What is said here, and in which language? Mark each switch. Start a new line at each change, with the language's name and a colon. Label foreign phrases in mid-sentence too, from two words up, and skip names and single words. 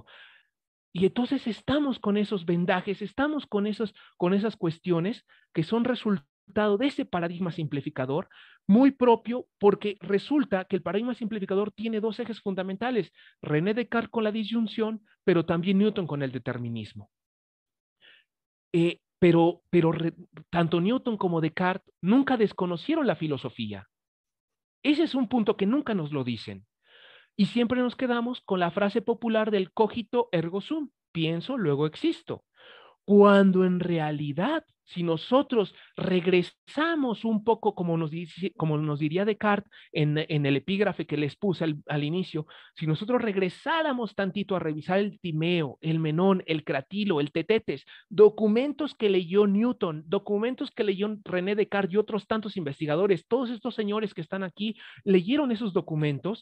Spanish: Y entonces estamos con esos vendajes, estamos con esas cuestiones que son resultado de ese paradigma simplificador muy propio, porque resulta que el paradigma simplificador tiene dos ejes fundamentales: René Descartes con la disyunción, pero también Newton con el determinismo. Pero tanto Newton como Descartes nunca desconocieron la filosofía. Ese es un punto que nunca nos lo dicen. Y siempre nos quedamos con la frase popular del
Latin: cogito ergo sum,
Spanish: pienso, luego existo. Cuando en realidad, si nosotros regresamos un poco, como nos diría Descartes en el epígrafe que les puse al inicio, si nosotros regresáramos tantito a revisar el Timeo, el Menón, el Cratilo, el Tetetes, documentos que leyó Newton, documentos que leyó René Descartes y otros tantos investigadores, todos estos señores que están aquí leyeron esos documentos.